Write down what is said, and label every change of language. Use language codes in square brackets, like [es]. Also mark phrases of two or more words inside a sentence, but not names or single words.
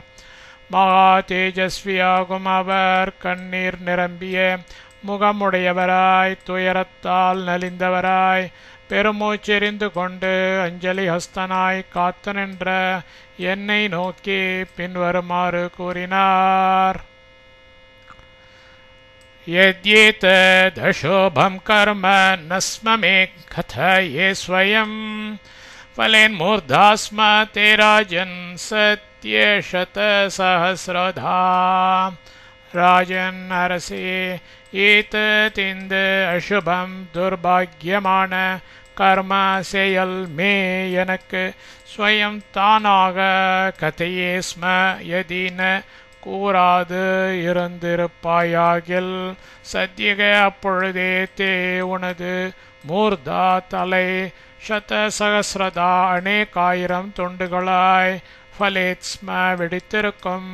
[ta] மகா தேஜஸ்வியாகும் அவர் கண்ணீர் நிரம்பிய முகமுடையவராய் துயரத்தால் நலிந்தவராய் பெருமூச்செறிந்து கொண்டு அஞ்சலி ஹஸ்தனாய் காத்து நின்ற என்னை நோக்கி பின்வருமாறு கூறினார். [sa] यद्येतदशोभं कर्म न स्म मे कथये स्वयं फलेन्मूर्धा स्म ते राजन् सत्यशतसहस्रधा. [ta] राजन् அரசே ஏததிந்த அசுபம் துர்பாக்கியமான கர்ம செயல் மே எனக்கு ஸ்வயம் தானாக [sa] कथये स्म यदि न [ta] கூறாது இருந்திருப்பாயாகில் சத்தியக அப்பொழுதே தே உனது மூர்தா தலை சதசகஸ்ரதா அநேகாயிரம் துண்டுகளாய் ஃபலேத்ஸ்ம வெடித்திருக்கும்.